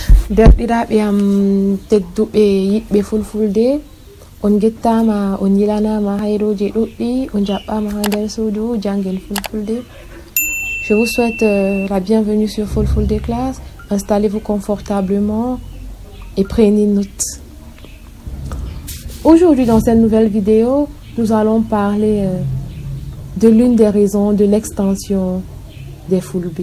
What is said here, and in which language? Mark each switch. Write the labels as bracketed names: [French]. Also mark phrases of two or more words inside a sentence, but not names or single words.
[Fula] Derɗiraɓe am tedduɓe yiɓɓe fulfulde, on gettama, on yilanama hayroje ɗuɗɗi, on jaɓɓama ha nder suudu jangel fulfulde. [French] Je vous souhaite la bienvenue sur Fulfulde Class. Installez-vous confortablement et prenez note. Aujourd'hui, dans cette nouvelle vidéo, nous allons parler de l'une des raisons de l'extension des Fulbe.